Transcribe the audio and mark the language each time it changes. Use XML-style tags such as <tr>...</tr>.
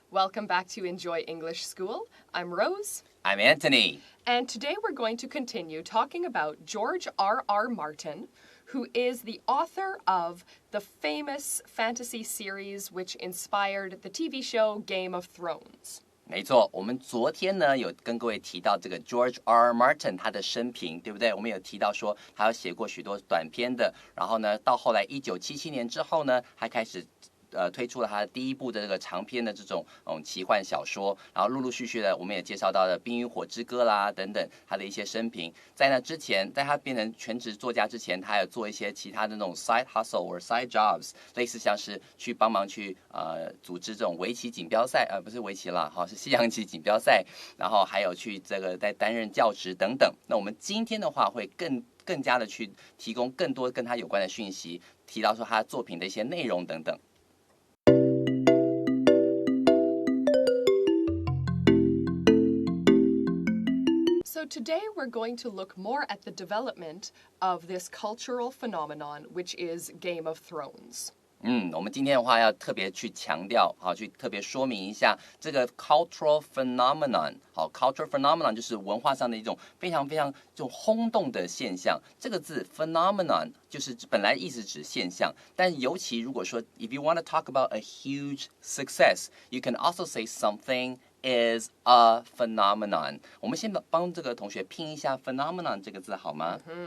<en>Welcome back to Enjoy English School. I'm Rose. I'm Anthony. And today we're going to continue talking about George R.R. Martin, who is the author of the famous fantasy series which inspired the TV show Game of Thrones.</en> <zh>没错，我们昨天呢有跟各位提到这个 George R.R. Martin 他的生平，对不对？我们有提到说他有写过许多短篇的，然后呢，到后来1977年之后呢，他开始推出了他的第一部的这个长篇的这种奇幻小说，然后陆陆续续的我们也介绍到了《冰与火之歌》啦等等他的一些生平。在那之前，在他变成全职作家之前，他还有做一些其他的那种</zh> <en>side hustle or side jobs，</en> <zh>类似像是去帮忙去组织这种围棋锦标赛，不是围棋啦，是西洋棋锦标赛，然后还有去这个在担任教职等等。那我们今天的话会更加的去提供更多跟他有关的讯息，提到说他作品的一些内容等等。</zh> <en>So today we're going to look more at the development of this cultural phenomenon, which is Game of Thrones.</en> <zh>我们今天的话要特别去强调，去特别说明一下这个 cultural phenomenon。 cultural phenomenon 就是文化上的一种非常非常这种轰动的现象。这个字 phenomenon 就是本来意思指现象，但尤其如果说</zh> <en>if you want to talk about a huge success, you can also say something is a phenomenon.</en> <zh>我们先帮这个同学拼一下 phenomenon 这个字好吗</zh>